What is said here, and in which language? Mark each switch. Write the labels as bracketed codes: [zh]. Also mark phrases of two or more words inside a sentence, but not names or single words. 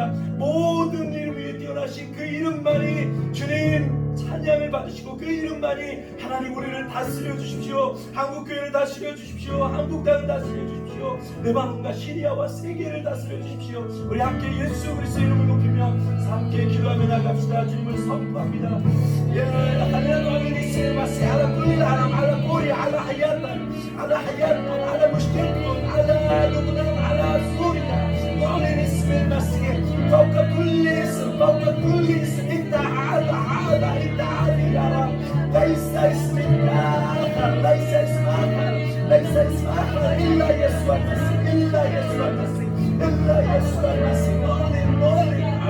[ko] 모든 이름 위에 뛰어나신 그 이름만이 주님 찬양을 받으시고 그 이름만이 하나님 우리를 다스려 주십시오. 한국교회를 다스려 주십시오. 한국 땅을 다스려 주십시오. 레바논과 시리아와 세계를 다스려 주십시오. 우리 함께 예수 그리스도의 이름을 높이며 함께 기도하며 나갑시다. 주님을 선포합니다. 야 하나님 이스마시 [ar] على كل العالم على كوريا على حياتنا على حياتنا على مشكلتنا على لبنان على سوريا نعلن اسم المسيح فوق كل اسم فوق كل اسم انت اعلى اعلى انت عالي يا رب ليس اسم اخر ليس اسم اخر ليس اسم اخر الا يسوع المسيح الا يسوع المسيح الا يسوع المسيح نعلن